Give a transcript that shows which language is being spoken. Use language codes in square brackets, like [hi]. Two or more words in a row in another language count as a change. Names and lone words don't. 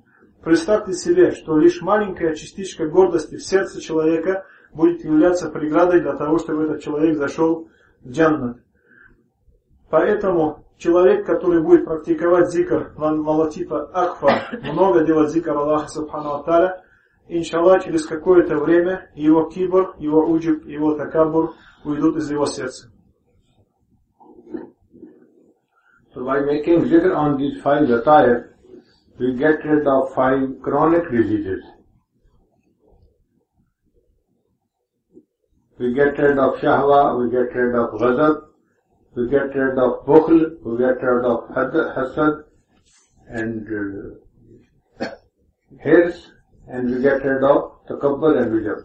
[ru] Представьте себе, что лишь маленькая частичка гордости в сердце человека будет являться преградой для того, чтобы этот человек зашел в джаннат. Поэтому человек, который будет практиковать зикр на [ar] لطيفة أخفى, [ru] много делать зикр Аллаха [ar] سبحانه وتعالى, [ru] иншаллах, через какое-то время его кибр, его уджуб, его такаббур уйдут из его сердца. [en] So by making zikr on these 5 lataif, we get rid of 5 chronic diseases. We get rid of shahwa, we get rid of ghadab, we get rid of bukhl, we get rid of hasad and hirs, and we get rid of takabbur and ujub.